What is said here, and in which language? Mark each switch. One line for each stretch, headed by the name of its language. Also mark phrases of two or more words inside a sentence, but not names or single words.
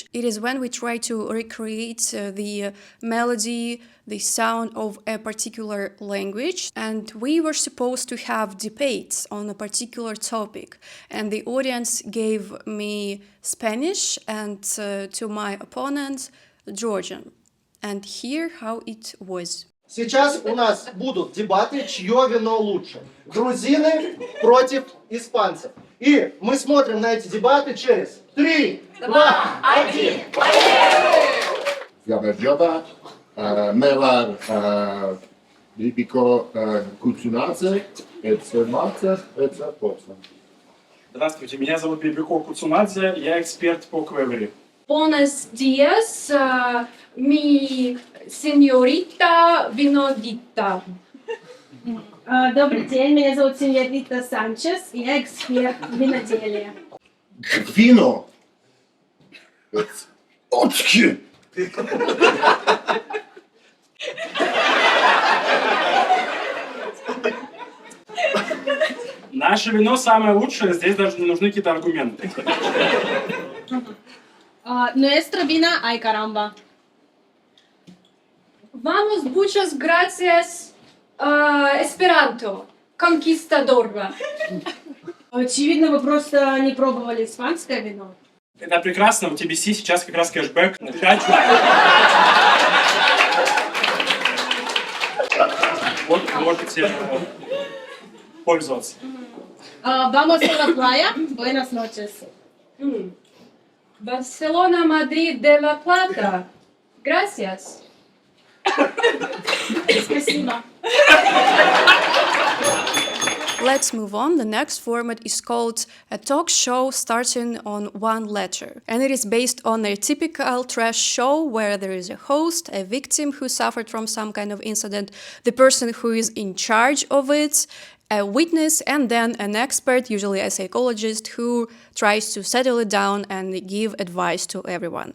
English: It is when we try to recreate the melody, the sound of a particular language, and we were supposed to have debates on a particular topic, and the audience gave me Spanish and to my opponent Georgian. And here how it was.
Russian: Сейчас у нас будут дебаты, чье вино лучше. Грузины против испанцев. И мы смотрим на эти дебаты через 3, 2, 1. Gaberjoba, Mevar, Lipiko, Kucunace, это Марца, это Попса. Здравствуйте, меня зовут Бибико Куцунадзе, я эксперт по квевери.
Spanish: Buenos días, mi señorita Vinodita.
Russian: Добрый день, меня зовут Синьорита Санчес, и я эксперт в виноделии. Gwino! Oczki! Наше вино самое лучшее, здесь даже не нужны какие-то аргументы.
Spanish: Nuestra vina, ay caramba. Vamos, muchas gracias, Esperanto, conquistador.
Russian: Очевидно, вы просто не пробовали испанское вино. Это прекрасно, у TBC сейчас как раз кэшбэк на 5. Вот вы можете пользоваться.
Spanish: Vamos a la playa. Buenas noches. Barcelona, Madrid, de la Plata. Gracias.
Russian: Спасибо.
English: Let's move on. The next format is called a talk show starting on one letter. And it is based on a typical trash show where there is a host, a victim who suffered from some kind of incident, the person who is in charge of it, a witness, and then an expert, usually a psychologist, who tries to settle it down and give advice to everyone.